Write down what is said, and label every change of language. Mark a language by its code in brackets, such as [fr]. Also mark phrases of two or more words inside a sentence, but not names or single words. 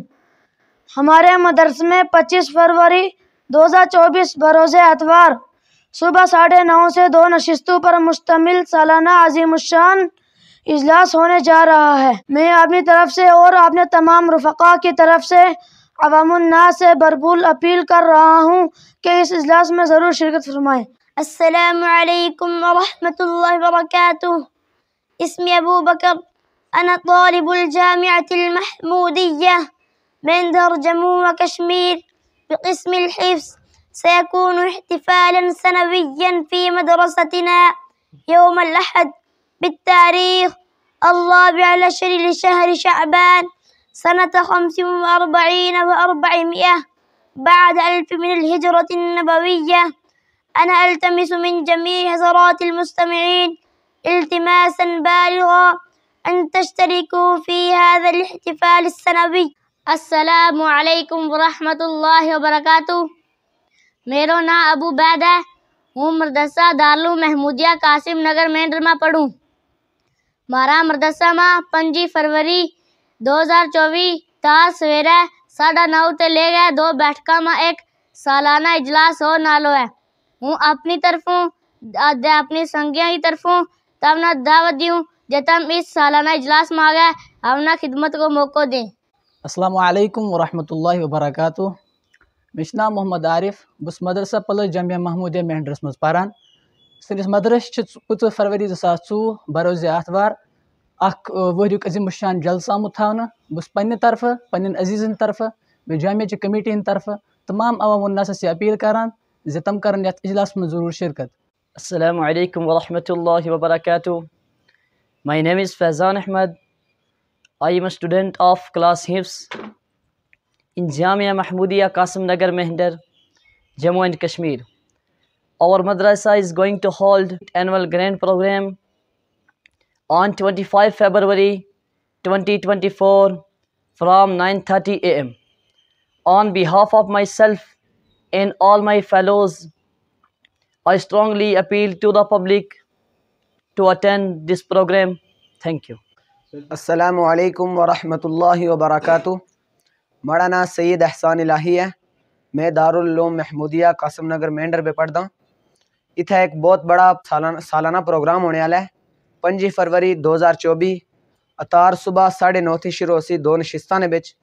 [ur] ہمارے مدرسے میں 25 فروری 2024 بروز اتوار صبح 9:30 سے 2 نشستوں پر مشتمل سالانہ عظیم الشان اجلاس ہونے جا رہا ہے۔ میں اپنی طرف سے اور اپنے تمام رفقا کی طرف سے عوام الناس سے بھرپور اپیل کر رہا ہوں کہ اس اجلاس میں ضرور شرکت فرمائیں۔ [ar] السلام علیکم ورحمۃ اللہ وبرکاتہ۔ اسمی ابو بکر، انا طالب الجامعة المحمودية من در جموں و کشمیر بقسم الحفظ۔ سيكون احتفالا سنويا في مدرستنا يوم الأحد بالتاريخ 14 لشهر شعبان سنة 45 و400 بعد 1000 من الهجرة النبوية. أنا ألتمس من جميع حضرات المستمعين التماسا بالغا أن تشتركوا في هذا الاحتفال السنوي۔ السلام علیکم ورحمۃ اللہ وبرکاتہ۔ [gju] میرا نام ابو عبید ہے، ہوں مدرسہ دارالعلوم محمودیہ قاسم نگر مینڈر میں پڑھوں۔ مارا مدرسہ میں 25 فروری 2024 تا سویرے 9:30 تے لے گئے 2 بیٹھکاں میں ایک سالانہ اجلاس ہو نالو ہے۔ ہوں اپنی طرفوں اپنی سنگیاں کی طرفوں تمنا دعوت دیوں جے تم اس سالانہ اجلاس میں آگئے ہمنا خدمت کو موقع دیں۔ [ar] السلام علیکم ورحمۃ اللہ وبرکاتہ۔ [ks] میرا نام محمد عارف، بس مدرسہ پلس جامعہ محمودیہ مینڈرس مز پران۔ سنس مدرسہ 25 فروری 2024 بروز اتوار اخ ؤریُک عظیم الشان جلسہ آمت تھاونہ۔ بس پنہ طرف پنن عزیزن طرف جامعہ چہ کمیٹی ہند طرف [ur] تمام عوام الناس سے [ks] اپیل کران زِ تم کرن یتھ [ur] اجلاس میں ضرور شرکت۔ [ar] السلام علیکم ورحمۃ اللہ وبرکاتہ۔ [en] My name is Faizan Ahmed. I am a student of class Hifz in Jamia Mahmoodiya Qasim Nagar Mehnder, Jammu and Kashmir. Our madrasa is going to hold annual grand program on 25 February 2024 from 9:30 a.m. On behalf of myself and all my fellows, I strongly appeal to the public to attend this program. Thank you. [ar] السلام علیکم ورحمۃ اللہ وبرکاتہ۔ [ur] میرا نام سید احسان الہی ہے، میں دارالعلوم محمودیہ قاسم نگر مینڈر پہ پڑھتا ہوں۔ [phr] اتھا ایک بہت بڑا سالانہ پروگرام ہونے والا ہے 25 فروری 2024 اتار صبح 9:30 تھی شروع ہوسی 2 نشستاں نے بچ۔